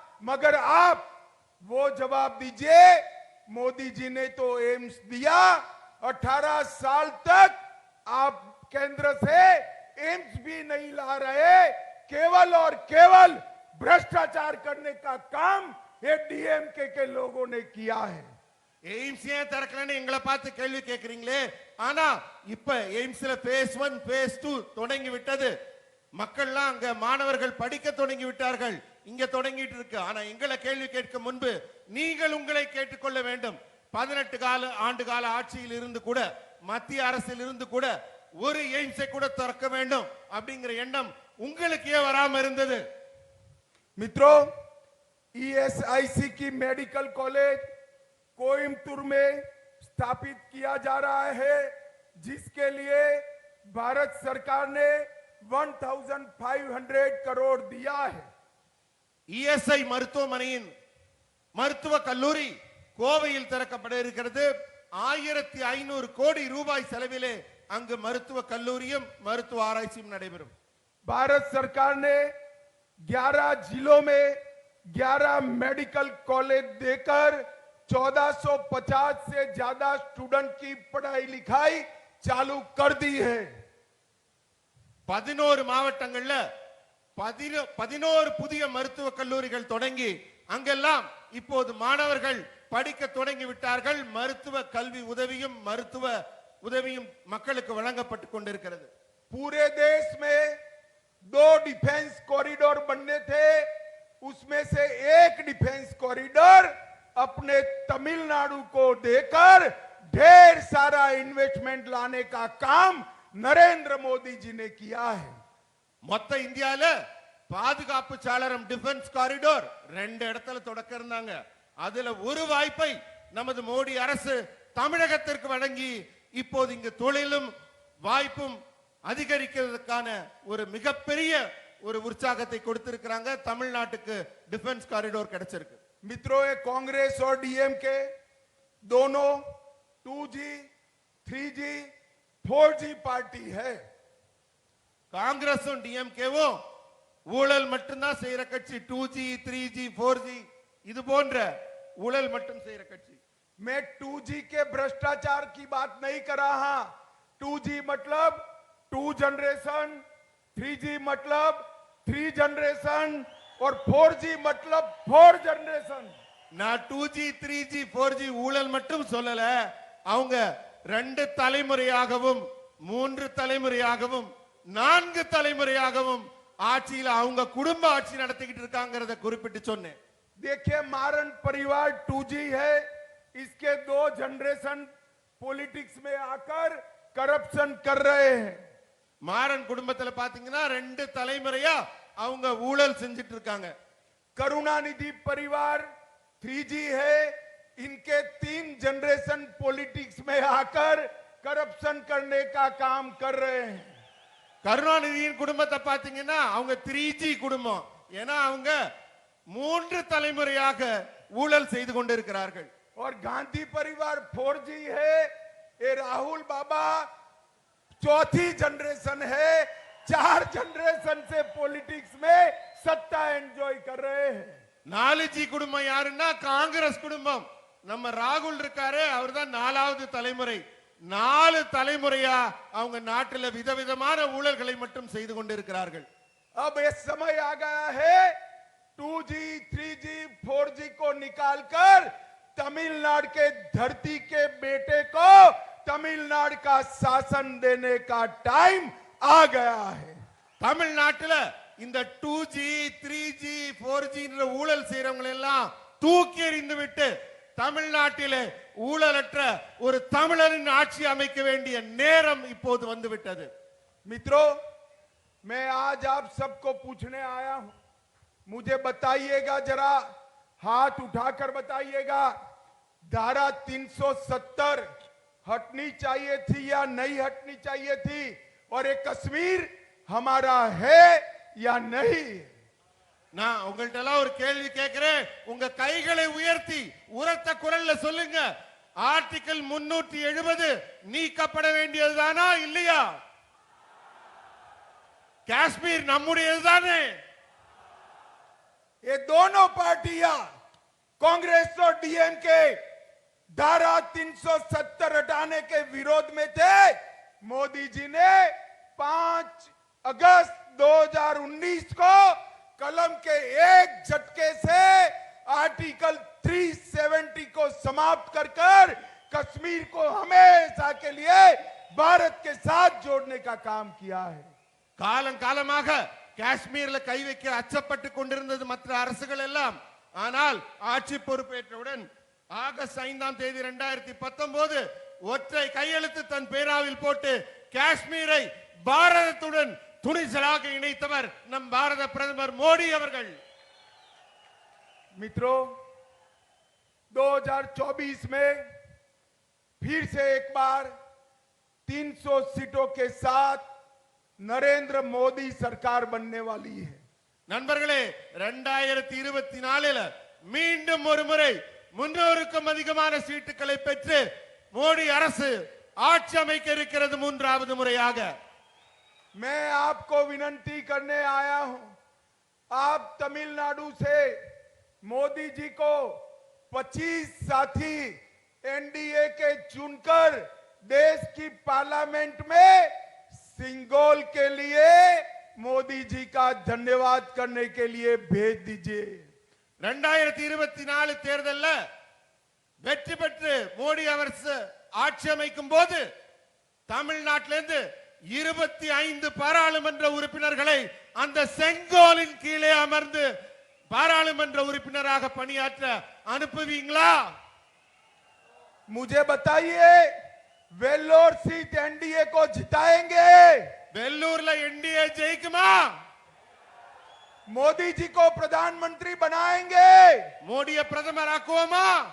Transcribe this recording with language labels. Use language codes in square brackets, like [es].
[hi] मगर आप वो जवाब दीजिए, मोदी जी ने तो एम्स दिया, 18 साल तक आप केंद्र से एम्स भी नहीं ला रहे. केवल और केवल भ्रष्टाचार करने का काम ये डीएमके के लोगों ने किया है. [ta] எய்ம்ஸ் ஏன் திறக்கலன்னு எங்களை பார்த்து கேள்வி கேட்கிறீங்களே. ஆனா இப்ப எய்ம்ஸ்ல phase 1 phase 2 தொடங்கி விட்டது. மக்கள்லாம் அங்க மாணவர்கள் படிக்க தொடங்கி விட்டார்கள். இங்க தொடங்கிட்டு இருக்கு. ஆனா எங்களை கேள்வி கேட்க முன்பு நீங்கள் உங்களை கேட்டுக்கொள்ள வேண்டும். 18 ஆண்டு கால ஆட்சியில் இருந்து கூட மத்திய அரசில் இருந்து கூட ஒரு எய்ம்ஸை கூட திறக்க வேண்டும் அப்படிங்கிற எண்ணம் உங்களுக்கு ஏன் வராம இருந்தது? [hi] मित्रों ईएसआईसी की मेडिकल कॉलेज कोयम्बटूर में स्थापित किया जा रहा है, जिसके लिए भारत सरकार ने 1500 करोड़ दिया है. [ta] இஎஸ்ஐ மருத்துவமனையின் மருத்துவ கல்லூரி கோவையில் திறக்கப்பட இருக்கிறது. 1500 கோடி ரூபாய் செலவிலே அங்கு மருத்துவ கல்லூரியும் மருத்துவ ஆராய்ச்சியும் நடைபெறும். [hi] भारत सरकार ने 11 जिलों में 11 मेडिकल कॉलेज देकर 1450 से ज्यादा स्टूडेंट की पढ़ाई लिखाई चालू कर दी है. [ta] 11 மாவட்டங்கள்ல 11 புதிய மருத்துவ கல்லூரிகள் தொடங்கி அங்கெல்லாம் இப்போது மாணவர்கள் படிக்க தொடங்கி விட்டார்கள். மருத்துவ கல்வி உதவியும் மருத்துவ உதவியும் மக்களுக்கு வழங்கப்பட்டு கொண்டிருக்கிறது. [hi] पूरे देश में 2 डिफेंस कॉरिडोर बनने थे, उसमें से एक डिफेंस कॉरिडोर अपने तमिलनाडु को देकर ढेर सारा इन्वेस्टमेंट लाने का काम नरेंद्र मोदी जी ने किया है। [ta] மொத்த இந்தியால பாதுகாப்பு சாளரம் டிஃபென்ஸ் காரிடோர் 2 இடத்துல தொடக்க இருந்தாங்க. அதுல ஒரு வாய்ப்பை நமது மோடி அரசு தமிழகத்திற்கு வழங்கி இப்போது இங்கு தொழிலும் வாய்ப்பும் அதிகரிக்கிறதுக்கான ஒரு மிகப்பெரிய ஒரு உற்சாகத்தை கொடுத்திருக்கிறாங்க. தமிழ்நாட்டுக்கு டிஃபென்ஸ் காரிடோர் கிடைச்சிருக்கு. [hi] मित्रों, ये कांग्रेस और डीएमके दोनों 2G, 3G, 4G पार्टी है। [ta] காங்கிரஸும் டிஎம்கேவும் ஊழல் மட்டும்தான் செய்யற கட்சி. 2G, 3G, 4G இது போன்ற ஊழல் மட்டும் செய்யற கட்சி. [hi] मैं 2G के भ्रष्टाचार की बात नहीं कर रहा। 2G मतलब 2 जनरेशन, 3G मतलब 3 जनरेशन और 4G मतलब 4 जनरेशन। [ta] நான் 2G, 3G, 4G ஊழல் மட்டும் சொல்லல. அவங்க 2 தலைமுறையாகவும் 3 தலைமுறையாகவும் 4 தலைமுறையாகவும் ஆட்சியில அவங்க குடும்ப ஆட்சி நடத்திக்கிட்டு இருக்காங்கறத குறிப்பிட்டு சொன்னேன். [hi] देखिए, मारन परिवार 2G है, इसके 2 जनरेशन पॉलिटिक्स में आकर करप्शन कर रहे हैं। [ta] மாறன் குடும்பத்துல பாத்தீங்கன்னா 2 தலைமுறையா அவங்க ஊழல் செஞ்சிட்டு இருக்காங்க. [hi] करुणानिधि परिवार 3G है, इनके 3 जनरेशन पॉलिटिक्स में आकर करप्शन करने का काम कर रहे हैं। [ta] கருணாநிதியின் குடும்பத்தை பாத்தீங்கன்னா அவங்க 3G குடும்பம். ஏன்னா அவங்க 3 தலைமுறையாக ஊழல் செய்து கொண்டிருக்கிறார்கள். [hi] और गांधी परिवार 4G है, ये राहुल बाबा 4थी जनरेशन है। 4 जनरेशन से पॉलिटिक्स में सत्ता एंजॉय कर रहे हैं। [ta] 4G குடும்பம் யாருன்னா காங்கிரஸ் குடும்பம். நம்ம ராகுல் இருக்காரு, அவர்தான் 4வது தலைமுறை. 4 தலைமுறையா அவங்க நாட்டில் விதவிதமான ஊழல்களை மட்டும் செய்து கொண்டிருக்கிறார்கள். [hi] अब ये समय आ गया है 2G, 3G, 4G को निकालकर तमिलनाडु के धरती के बेटे को तमिलनाडु का शासन देने का टाइम आ गया है। [ta] தமிழ்நாட்டுல இந்த 2G, 3G, 4G ஊழல் செய்யறவங்க எல்லாம் தூக்கி எறிந்து விட்டு தமிழ்நாட்டிலே ஊழலற்ற ஒரு தமிழரின் ஆட்சி அமைக்க வேண்டிய நேரம் இப்போது வந்து விட்டது. [hi] मित्रों, मैं आज आप सबको पूछने आया हूं, मुझे बताइएगा, जरा हाथ उठाकर बताइएगा, धारा 370 हटनी चाहिए थी या नहीं हटनी चाहिए थी, और ये कश्मीर हमारा है या नहीं? [ta] நான் உங்கள்ட்ட எல்லாம் ஒரு கேள்வி கேட்கிறேன். உங்க கைகளை உயர்த்தி உரத்த குரல்ல சொல்லுங்க. ஆர்டிகல் 370 நீக்கப்பட வேண்டியதுதானா இல்லையா? காஷ்மீர் நம்முடையதுதானே? [hi] ये दोनों पार्टियां, कांग्रेस और डीएमके, धारा 370 हटाने के विरोध में थे। मोदी जी ने 5 अगस्त 2019 को कलम के एक झटके से आर्टिकल 370 को समाप्त कर कश्मीर को हमेशा के लिए भारत के साथ जोड़ने का काम किया है। [ta] காலம் காலமாக காஷ்மீர்ல கை வைக்க அச்சப்பட்டு கொண்டிருந்தது மற்ற அரசுகள் எல்லாம். ஆனால் ஆட்சி பொறுப்பேற்றவுடன் ஆகஸ்ட் 5ஆம் தேதி 2019 ஒற்றை கையெழுத்து தன் பேராவில் போட்டு காஷ்மீரை பாரதத்துடன் துணிச்சலாக இணைத்தவர் நம் பாரத பிரதமர் மோடி அவர்கள். [hi] मित्रों, 2024 में फिर से एक बार 300 सीटों के साथ नरेंद्र मोदी सरकार बनने वाली है। [ta] நண்பர்களே, 2024 மீண்டும் ஒரு முறை 300க்கும் அதிகமான சீட்டுகளை பெற்று மோடி அரசு ஆட்சி அமைக்க இருக்கிறது 3வது முறையாக. [hi] मैं आपको विनती करने आया हूं, आप तमिलनाडु से मोदी जी को 25 साथी एनडीए के चुनकर देश की पार्लियामेंट में सिंगोल के लिए मोदी जी का धन्यवाद करने के लिए भेज दीजिए। [ta] 2024 தேர்தல்ல வெற்றி பெற்று மோடி அரசு ஆட்சி அமைக்கும் போது தமிழ்நாட்டிலிருந்து 25 பாராளுமன்ற உறுப்பினர்களை அந்த செங்கோலின் கீழே அமர்ந்து பாராளுமன்ற உறுப்பினராக பணியாற்ற அனுப்புவீங்களா? [hi] मुझे बताइए, वेल्लोर सीट एनडीए को जिताएंगे? [ta] வெள்ளூர்ல என்டிஏ ஜெயிக்குமா? [hi] मोदी जी को प्रधानमंत्री बनाएंगे? [ta] மோடியை பிரதமர் ஆக்குவோமா?